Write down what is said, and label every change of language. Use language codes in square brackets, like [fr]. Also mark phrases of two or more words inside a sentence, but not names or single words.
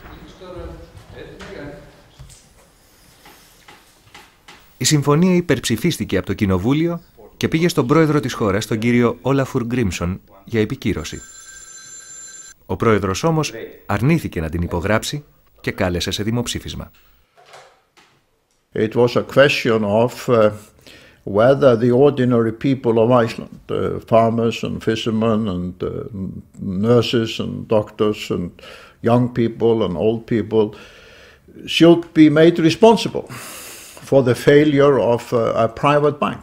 [el] Η συμφωνία υπερψηφίστηκε από το Κοινοβούλιο και πήγε στον πρόεδρο της χώρας, τον κύριο Ólafur Grímsson, για επικύρωση. Ο πρόεδρος όμως αρνήθηκε να την υπογράψει και κάλεσε σε δημοψήφισμα. [en] It was a question of whether the ordinary people of Iceland, farmers and fishermen and nurses and doctors and young people and old people, should be made responsible for the failure of a private bank.